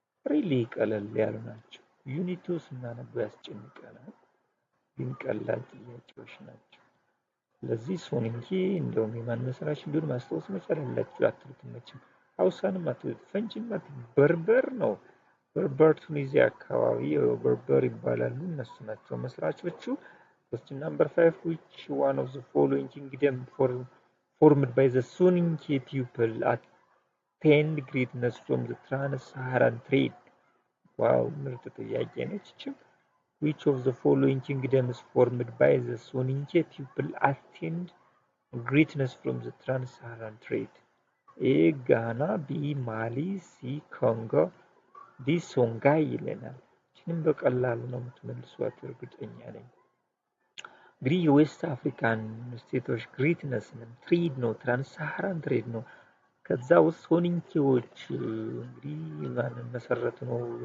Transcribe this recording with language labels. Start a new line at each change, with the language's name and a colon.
Amharic: ሪሊ ቀለል ያሉ ናቸው። ዩኒቱ ስናነበው ያስጨንቀናል፣ ግን ቀላል ጥያቄዎች ናቸው። ስለዚህ ሶኒንኬ እንደውም የማን መስራች እንደሆነ ማስታወስ መቻል አላችሁ። አትሉትም መቼም ሐውሳንም አትሉት፣ ፈንጅም አትሉት። በርበር ነው። በርበር ቱኒዚያ አካባቢ በርበር ይባላሉ። እነሱ ናቸው መስራቾቹ።
English: question number 5 which one of the following kingdom formed by the Soninke people attained greatness from the trans-Saharan trade?
Amharic: ዋው ምርጥ ጥያቄ ነች።
English: which of the following kingdoms formed by the Soninke people attained greatness from the trans-Saharan trade?
Amharic: ኤ ጋና፣ ቢ ማሊ፣ ሲ ኮንጎ፣ ዲ ሶንጋይ ይለናል። ይህንም በቀላሉ ነው የምትመልሷት እርግጠኛ ነኝ። እንግዲህ የዌስት አፍሪካን ስቴቶች ግሬትነስ ትሬድ ነው፣ ትራንስሳሃራን ትሬድ ነው። ከዛ ውስጥ ሶኒንኬዎች እንግዲህ ማንን መሰረቱ ነው?